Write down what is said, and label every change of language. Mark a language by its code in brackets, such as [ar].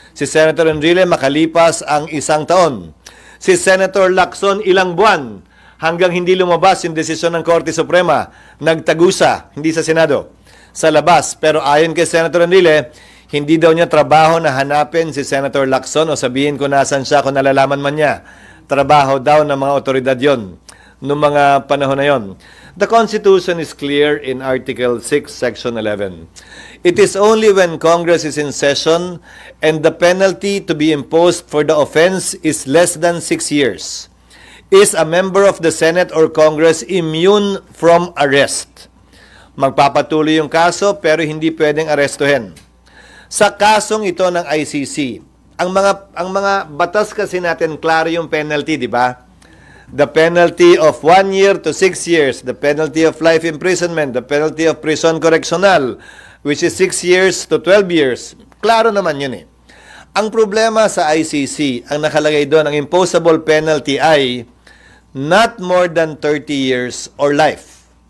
[tl] Si Senator Enrile makalipas ang isang taon. Si Senator Lacson ilang buwan hanggang hindi lumabas yung desisyon ng Korte Suprema, nagtagusa, hindi sa Senado, sa labas. Pero ayon kay Senator Enrile, hindi daw niya trabaho na hanapin si Senator Lacson o sabihin ko nasan siya kung nalalaman man niya. Trabaho daw ng mga otoridad yon noong mga panahon na yon. [en] The Constitution is clear in Article 6, Section 11. It is only when Congress is in session and the penalty to be imposed for the offense is less than 6 years. Is a member of the Senate or Congress immune from arrest? [tl] Magpapatuloy yung kaso pero hindi pwedeng arestuhin. Sa kasong ito ng ICC, ang mga batas kasi natin klaro yung penalty, di ba? [en] The penalty of 1 year to 6 years, the penalty of life imprisonment, the penalty of prison correctional, which is 6 years to 12 years. [tl] Klaro naman yun eh. Ang problema sa ICC, ang nakalagay doon, ang imposable penalty ay [en] not more than 30 years or life.